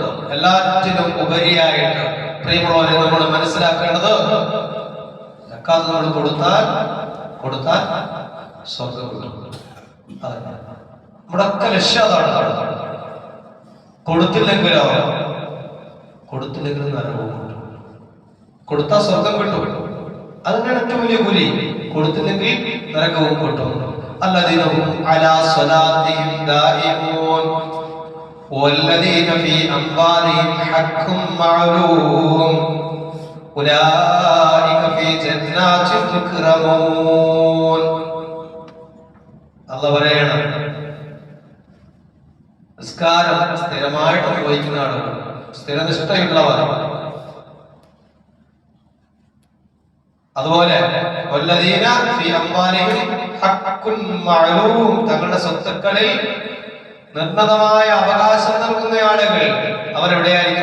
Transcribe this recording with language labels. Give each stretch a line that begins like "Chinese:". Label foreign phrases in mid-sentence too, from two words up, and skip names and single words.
Malayalam: എല്ലാറ്റിനും ഉപരിയായിട്ട് പ്രിയമുള്ളവരെ നമ്മൾ മനസ്സിലാക്കേണ്ടത്, സക്കാത്ത് നമ്മൾ കൊടുത്താൽ സ്വർഗ്ഗം കിട്ടും. നമ്മുടെ ഒക്കെ ലക്ഷ്യം അതാണ്. കൊടുത്തില്ലെങ്കിലോ നരകവും കിട്ടും. കൊടുത്താൽ സ്വർഗം കിട്ടും, അതിനാണ് ഏറ്റവും വലിയ കൂലി. കൊടുത്തില്ലെങ്കിൽ നരകവും കിട്ടും.
Arabic: الذين هم على صلاتهم دائمون والذين في أموالهم حق معلوم أولئك في جنات مكرمون.
Malayalam: അല്ലാഹു പറയാണ്, നിസ്കാരം സ്ഥിരമായിട്ട് നിർവഹിക്കുന്ന ആളുകൾ, സ്ഥിരനിഷ്ഠയുള്ളവർ, അതുപോലെ
Arabic: والذين في أموالهم حق معلوم,
Malayalam: തങ്ങളുടെ സ്വത്തുക്കളിൽ നിർണതമായ അവകാശം നൽകുന്ന ആളുകൾ അവരെവിടെയായിരിക്കും?